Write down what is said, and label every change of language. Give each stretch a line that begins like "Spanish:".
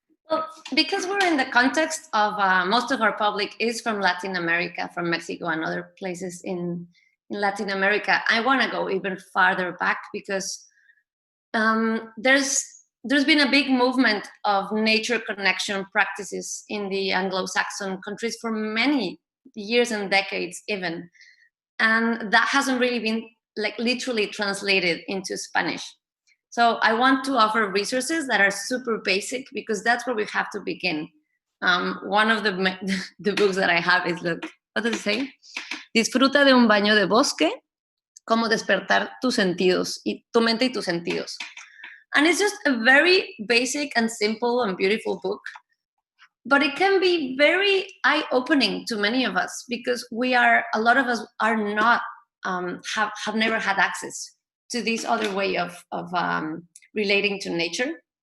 English: Well, because we're in the context of most of our public is from Latin America, from Mexico and other places in Latin America, I want to go even farther back, because there's been a big movement of nature connection practices in the Anglo-Saxon countries for many years and decades even. And that hasn't really been like literally translated into Spanish. So I want to offer resources that are super basic, because that's where we have to begin. One of the books that I have is, look, what does it say?
Spanish: Disfruta de un baño de bosque, cómo despertar tus sentidos, tu mente y tus sentidos.
English: And it's just a very basic and simple and beautiful book, but it can be very eye-opening to many of us, because a lot of us are not, have never had access to this other way of relating to nature.